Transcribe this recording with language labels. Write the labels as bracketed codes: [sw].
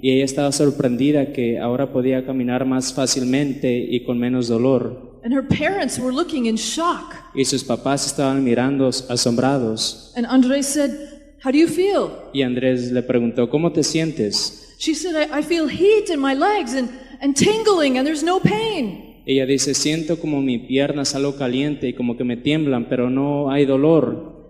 [es] Y ella estaba sorprendida que ahora podía caminar más fácilmente y con menos dolor. [en] And her parents were looking in shock. [es] Y sus papás estaban mirando asombrados. [en] And Andres said, "How do you feel?" [es] Y Andrés le preguntó, ¿cómo te sientes? [en] She said, I feel heat in my legs and tingling and there's no pain. [es] Ella dice, siento como mi pierna es algo caliente y como que me tiemblan, pero no hay dolor.